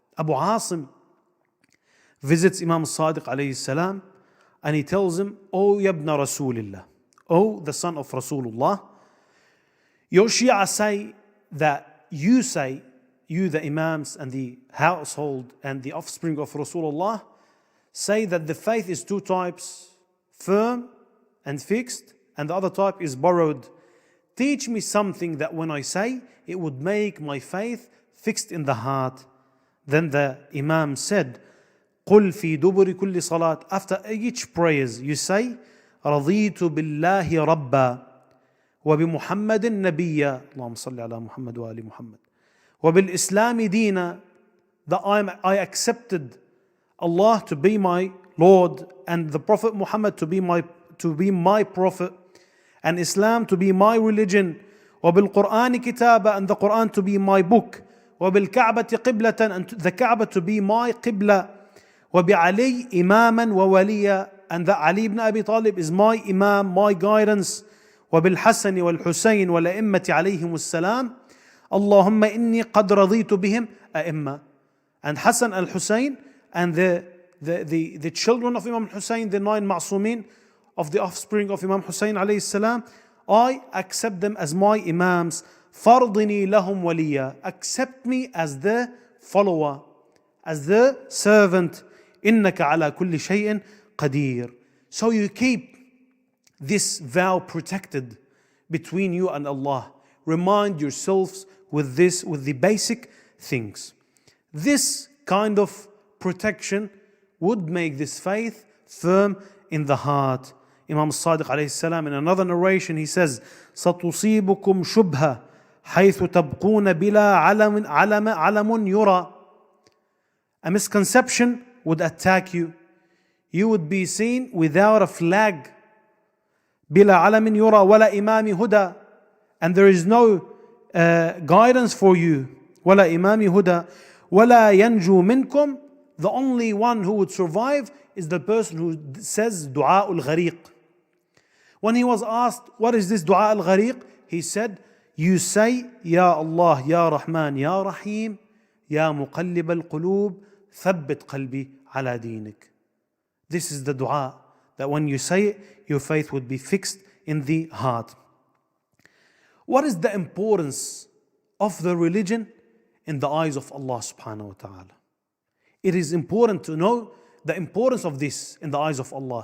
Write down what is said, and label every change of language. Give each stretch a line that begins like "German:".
English: Abu Asim visits Imam Sadiq alayhi salam and he tells him, O yabna Rasulillah, O the son of Rasulullah, your Shia say that you the Imams and the household and the offspring of Rasulullah, say that the faith is 2 types, firm and fixed, and the other type is borrowed. Teach me something that when I say, it would make my faith fixed in the heart. Then the Imam said,
Arabic: قُلْ فِي دُبُرِ كُلِّ صَلَاةٍ.
English: After each prayers, you say,
Arabic: رَضِيتُ بِاللَّهِ رَبًّا وَبِمُحَمَّدٍ نَبِيًّا اللهم صل على محمد وآل محمد وَبِالْإِسْلَامِ دِينًا.
English: That I accepted Allah to be my Lord and the Prophet Muhammad to be my prophet and Islam to be my religion.
Arabic: وَبِالْقُرْآنِ كِتَابًا,
English: and the Quran to be my book.
Arabic: وَبِالْكَعْبَةِ قِبْلَةً,
English: and the Kaaba to be my qibla.
Arabic: وَبِعَلِيٍّ إِمَامًا وَوَلِيًّا,
English: and that Ali ibn Abi Talib is my imam, my guidance.
Arabic: وَبِالْحَسَنِ وَالْحُسَيْنِ وَالْأَئِمَّةِ عَلَيْهِمُ السَّلَامِ اللهم إني قد رضيت بهم أئمة.
English: And Hassan al-Hussein and the children of Imam Hussein, the 9 ma'sumin of the offspring of Imam Hussein alayhi salam, I accept them as my imams.
Arabic: فَرْضِنِي لَهُمْ وَلِيًّا,
English: accept me as the follower, as the servant.
Arabic: إِنَّكَ عَلَى كُلِّ شَيْءٍ قَدِيرٌ.
English: So you keep this vow protected between you and Allah. Remind yourselves with this, with the basic things. This kind of protection would make this faith firm in the heart. Imam Sadiq alayhi salam, in another narration, he says,
Arabic: سَتُصِيبُكُمْ شُبْهَةً حَيْثُ تَبْقُونَ بِلَا عَلَمٌ يُرَى.
English: A misconception would attack you. You would be seen without a flag,
Arabic: بلا علم يرى ولا إمام هدى,
English: and there is no guidance for you,
Arabic: ولا إمام هدى ولا ينجو منكم.
English: The only one who would survive is the person who says دعاء الغريق. When he was asked, what is this دعاء الغريق? He said, you say,
Arabic: يا الله يا رحمن يا رحيم يا مقلب القلوب ثبت قلبي على دينك.
English: This is the dua that when you say it, your faith would be fixed in the heart. What is the importance of the religion in the eyes of Allah subhanahu wa ta'ala? It is important to know the importance of this in the eyes of Allah.